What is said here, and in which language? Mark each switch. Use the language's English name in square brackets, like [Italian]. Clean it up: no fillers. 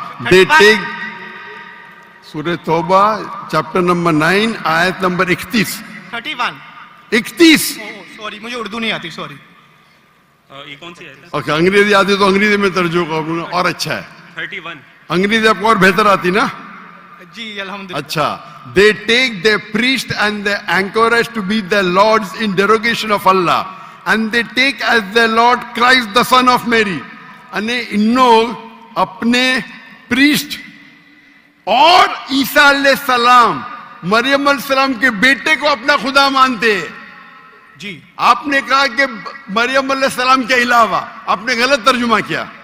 [English] They take [Urdu] سورہ توبہ chapter number 9 آیت نمبر 31. 31. سوری مجھے اردو نہیں آتی، سوری. یہ کون سی ہے؟ اوکے، انگریزی آتی تو انگریزی میں ترجمہ کروں گا اور اچھا ہے. 31. انگریزی آپ کو اور بہتر آتی نا؟ جی الحمدللہ. اچھا. [English] They take their priest and their anchorage to be their lords in derogation of Allah. And they take as their Lord Christ the son of Mary. [Urdu] یعنی ان لوگ اپنے پریسٹ اور عیسیٰ علیہ السلام مریم علیہ السلام کے بیٹے کو اپنا خدا مانتے ہیں. جی آپ نے کہا کہ مریم علیہ السلام کے علاوہ، آپ نے غلط ترجمہ کیا.